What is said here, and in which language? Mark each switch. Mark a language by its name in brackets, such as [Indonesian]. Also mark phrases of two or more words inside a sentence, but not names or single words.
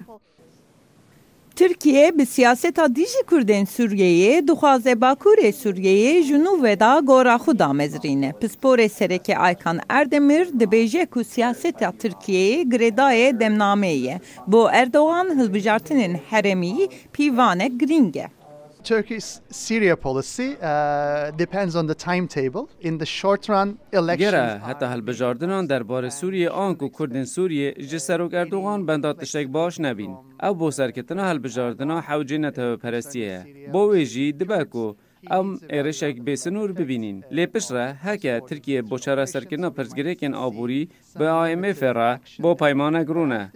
[Kurdish] Türkiye bi siyaseta dijî Kurdên Sûriyeyê dixwaze Bakurê Sûriyeyê ji nû ve da gora xwe damezrîne. Pisporê Sereke Aykan Erdemir dibêje ku siyaseta Tirkiyeyê girêdayê demnameyê ye. Bo Erdogan hilbijartinên heremî pîvanek giring e. [English] Turkey's Syria policy depends on the timetable. In the short run, elections. [Kurdish] Gera heta hilbijardinan derbare Sûriye an ku Kurdên Sûriye ji Serok Erdogan benda tiştek baş nebîn. Ew bo serketina hilbijardina hewcê netewperestiyê ye. Bo wê jî dibe ku em êrişek bêsinûr bibînin. Lê piştre heke Tirkiye bo çareserkirina pirsgirêkên aborî bi IMF re bo peymanek rûne.